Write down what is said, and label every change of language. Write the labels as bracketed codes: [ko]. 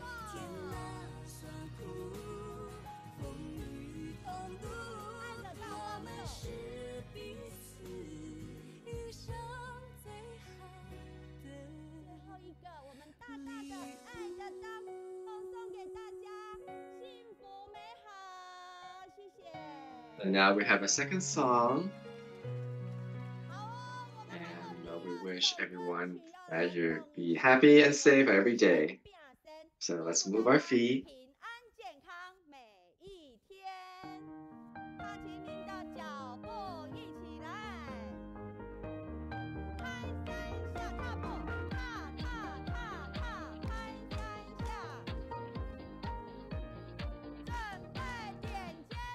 [zh] 甜辣酸苦，风雨同路，我们是彼此一生最好的。最后一个，我们大大的爱的大奉送给大家，幸福美好，谢谢。 [en] And now we have a second song. And we wish everyone that you be happy and safe every day. So let's move our feet. [zh] 平安健康每一天，踏起您的脚步，一起来，开三下踏步，踏踏踏踏，开三下，准备点肩。